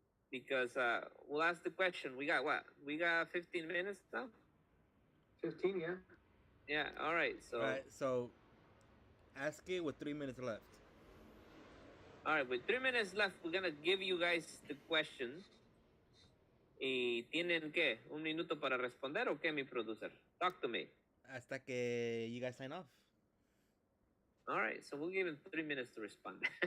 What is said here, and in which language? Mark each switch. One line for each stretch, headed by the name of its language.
English: Because we'll ask the question. We got what? We got 15 minutes now? 15, yeah. Yeah, all right. So ask it with 3 minutes left. All right, with 3 minutes left, we're gonna give you guys the question.
Spanish: ¿Y tienen qué? ¿Un minuto para responder o qué, mi producer?
English: Talk to me.
Spanish: Hasta que
English: you guys sign off. All right, so we'll give him 3 minutes to respond.